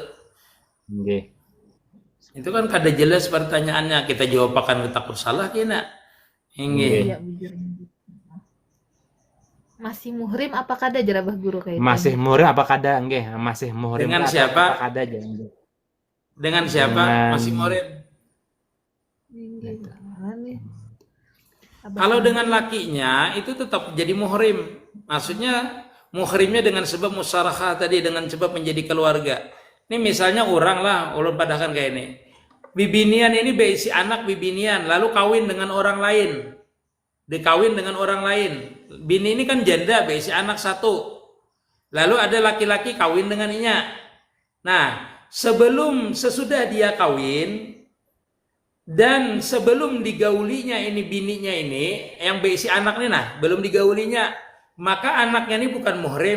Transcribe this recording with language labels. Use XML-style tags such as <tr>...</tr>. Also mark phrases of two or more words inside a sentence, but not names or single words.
<bjn>Nggih. Itu kan kada jelas pertanyaannya. Kita jawab akan takut salah kena. Nggih. Iya, bujur. Masih muhrim apa kada jar Abah Guru kayak Masih muhrim apa kada? Nggih, masih muhrim. Dengan apa- siapa? apa kada aja. Nggih. Dengan siapa? Dengan- Masih murid. Abah</bjn> <id>Kalau dengan lakinya itu tetap jadi muhrim. Maksudnya muhrimnya dengan sebab musyarakah tadi, dengan sebab menjadi keluarga. Ini misalnya orang lah,</id> <bjn>ulun padahkan kayak ini. Bibinian ini berisi anak bibinian, lalu kawin dengan orang lain. Dikawin dengan orang lain. Bini ini kan janda, berisi anak satu. Lalu ada laki-laki kawin dengan inya. Nah, sesudah dia kawin, dan sebelum digaulinya ini bininya ini yang berisi anak ini belum digaulinya, maka anaknya ini bukan muhrim.</bjn>